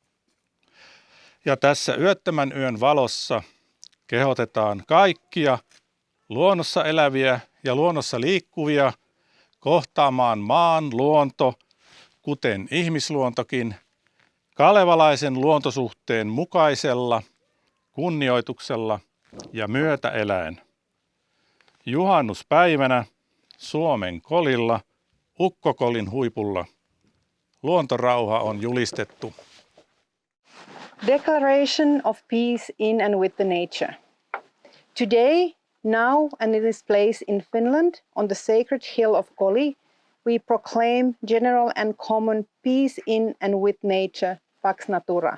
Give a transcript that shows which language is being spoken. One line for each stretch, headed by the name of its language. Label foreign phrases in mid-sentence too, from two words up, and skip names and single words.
Finnish: Ja tässä yöttömän yön valossa kehotetaan kaikkia luonnossa eläviä ja luonnossa liikkuvia kohtaamaan maan luonto, kuten ihmisluontokin, kalevalaisen luontosuhteen mukaisella kunnioituksella ja myötäeläen. Juhannuspäivänä Suomen kolilla, Ukkokolin huipulla, luontorauha on julistettu.
English: Declaration of Peace in and with the Nature. Today, now and in this place in Finland, on the sacred hill of Koli, we proclaim general and common peace in and with nature,
Latin: Pax Natura.